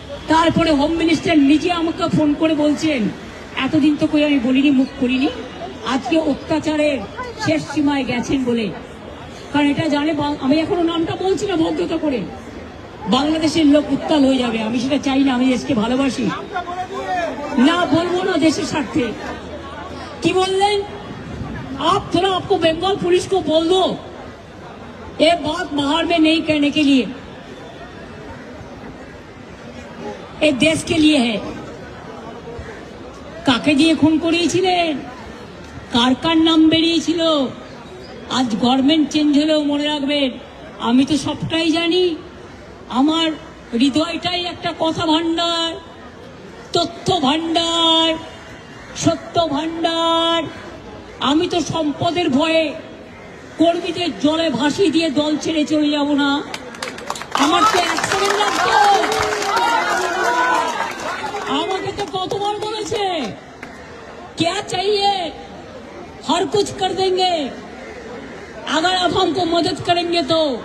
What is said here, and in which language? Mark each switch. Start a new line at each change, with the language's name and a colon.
Bangla: তারপরে home minister নিজে আমাকে ফোন করে বলছেন, এতদিন তো কই আমি বলিনি, মুখ করিনি, আজকে অত্যাচারের শেষ সীমায় গেছেন বলে। কারণ এটা জানে, আমি এখনো নামটা বলছি না ভদ্রতা করে, বাংলাদেশের লোক উত্তাল হয়ে যাবে। আমি সেটা চাই না, আমি দেশকে ভালোবাসি, না বলবো না দেশের স্বার্থে। কি বললেন?
Hindi: आप थोड़ा आपको बंगाल पुलिस को बोल दो ये बात बाहर में नहीं कहने के लिए, ये देश के लिए है।
Bangla: কাকে দিয়ে খুন করিয়েছিলেন, কার কার নাম বেরিয়েছিল, আজ গভর্নমেন্ট চেঞ্জ হলেও মনে রাখবেন আমি তো সবটাই জানি। আমার হৃদয়টাই একটা কথা ভান্ডার, তথ্য ভান্ডার, সত্য ভান্ডার। আমি তো সম্পদের ভয়ে কর্মীদের জলে ভাসিয়ে দিয়ে দল ছেড়ে চলে যাব না। আমার তো এক সেকেন্ড লাগতো। আমাকে তো কতবার বলেছে
Hindi: क्या चाहिए हर कुछ कर देंगे अगर आप हमको मदद करेंगे तो।